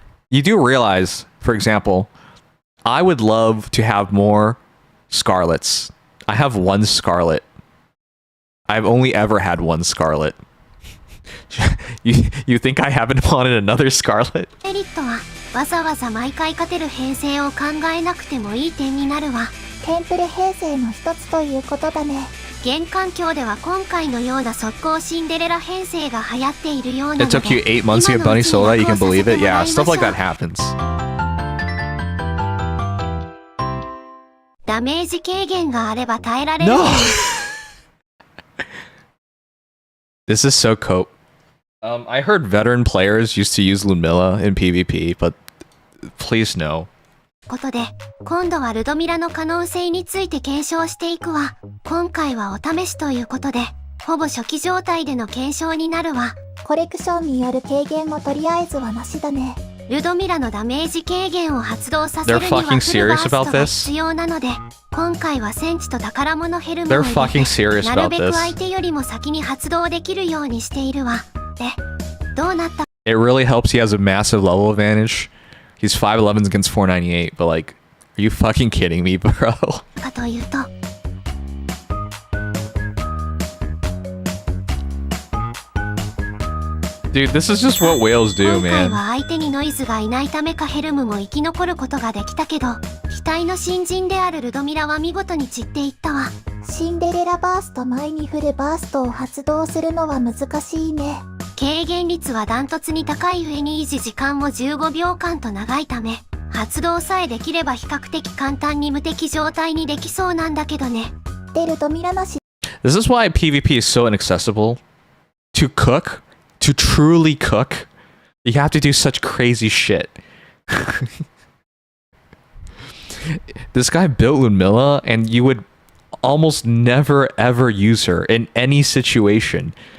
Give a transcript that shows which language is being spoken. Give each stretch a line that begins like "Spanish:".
English: You do realize, for example, I would love to have more Scarlets. I have one Scarlet. I've only ever had one Scarlet. You think I haven't wanted another Scarlet?
Japanese: メリットはわざわざ毎回勝てる編成を考えなくてもいい点になるわ。テンプレ編成の一つということだね。現環境では今回のような速攻シンデレラ編成が流行っているようなので
English: It took you 8 months to get Bunny Soda, you can believe it? Yeah, stuff like that happens.
Japanese: ダメージ軽減があれば耐えられる
English: No! This is so cope. I heard veteran players used to use Ludmilla in PvP, but please no.
Japanese: ことで、今度はルドミラの可能性について検証していくわ。今回はお試しということで、ほぼ初期状態での検証になるわ。コレクションによる軽減もとりあえずはなしだね。ルドミラのダメージ軽減を発動させるにはフルバーストが必要なので、今回は戦地と宝物ヘルムを入れて、なるべく相手よりも先に発動できるようにしているわ。で、どうなった？
English: It really helps he has a massive level advantage. He's 5'11 against 498, but like, are you fucking kidding me, bro?
Japanese: かというと、
English: Dude, this is just what whales do,
Japanese: 今回
English: man.
Japanese: は相手にノイズがいないためかヘルムも生き残ることができたけど、期待の新人であるルドミラは見事に散っていったわ。シンデレラバースト前にフルバーストを発動するのは難しいね。軽減率はダントツに高い上に維持時間も15秒間と長いため、発動さえできれば比較的簡単に無敵状態にできそうなんだけどね。でルドミラなし。
English: This is why PvP is so inaccessible. To cook, to truly cook, you have to do such crazy shit. This guy built Ludmilla, and you would almost never ever use her in any situation.